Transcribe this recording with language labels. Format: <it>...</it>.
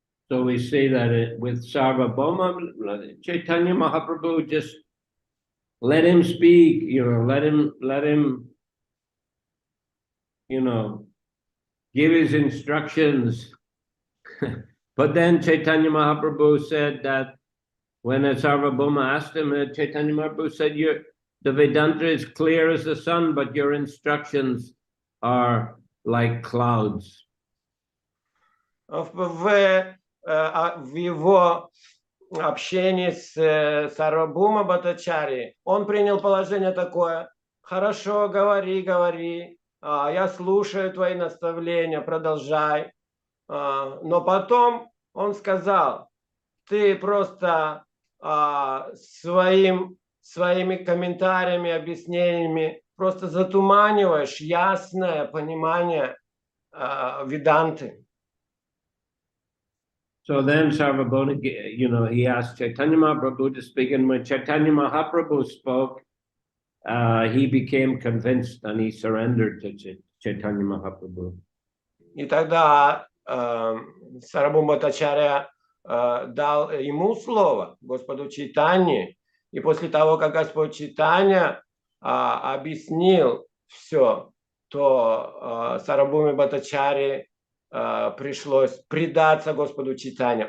<en>So we see that with Sarvabhauma, Chaitanya Mahaprabhu just let him speak, you know, let him, you know, give his instructions. But then Chaitanya Mahaprabhu said that when Sarvabhauma asked him, Chaitanya Mahaprabhu said, the Vedanta is clear as the sun, but your instructions are like clouds.</en> <ru>В его общении с Сарвабхаума Бхаттачарьей он принял положение такое: хорошо, говори, я слушаю твои наставления, продолжай. Но потом он сказал: ты просто своими комментариями, объяснениями просто затуманиваешь ясное понимание Веданты.</ru> <en>So then Sarvabhauma, he asked Chaitanya Mahaprabhu to speak, and when Chaitanya Mahaprabhu spoke, he became convinced and he surrendered to Chaitanya Mahaprabhu.</en> <ru>И тогда Сарабхума Бхаттачарья дал ему слово, Господу Чайтанье, и после того, как Господь Чайтанья объяснил все, то Сарабхуме Бхаттачарье пришлось предаться Господу Чайтанье.</ru>